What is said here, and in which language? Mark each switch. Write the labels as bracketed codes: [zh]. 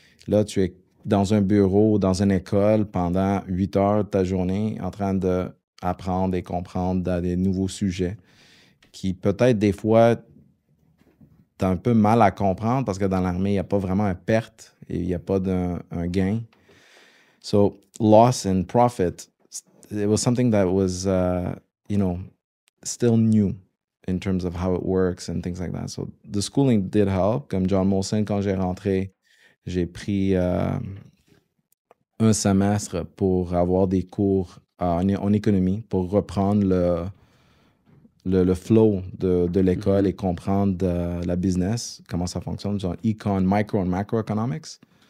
[fr] Là, tu es dans un bureau, dans une école pendant 8 heures de ta journée en train d'apprendre et comprendre des nouveaux sujets qui peut-être des fois t'as un peu mal à comprendre parce que dans l'armée, il n'y a pas vraiment une perte et il n'y a pas un gain. [en] So, loss and profit, it was something that was, still new in terms of how it works and things like that. So, the schooling did help. [fr] Comme John Molson, quand j'ai rentré, j'ai pris un semestre pour avoir des cours en économie, pour reprendre le flow de l'école et comprendre la business, comment ça fonctionne, genre [en] micro and macroeconomics.